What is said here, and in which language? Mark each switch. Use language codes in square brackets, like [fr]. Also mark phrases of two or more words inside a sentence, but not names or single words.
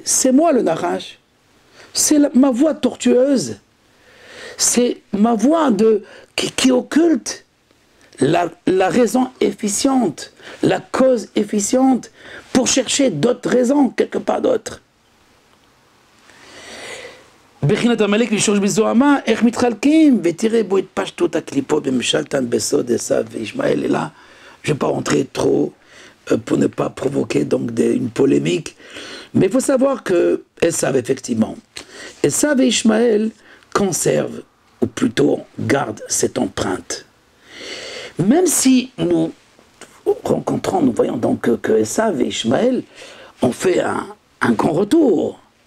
[fr] C'est moi le Nachash. C'est ma voix tortueuse. C'est ma voix qui occulte la raison efficiente, la cause efficiente, pour chercher d'autres raisons, quelque part d'autres. [he] בחינת עמלק לשורש בזוהמה, איך מתחלקים, ותראה בו התפשטות הקליפות במשלתן בסוד עשיו וישמעאל. [fr] Et là, je ne vais pas rentrer trop pour ne pas provoquer donc une polémique, mais il faut savoir que Esav, effectivement, Esav et Ishmaël conservent, ou plutôt gardent cette empreinte. Même si nous rencontrons, nous voyons donc que Esav et Ishmaël ont fait un grand retour.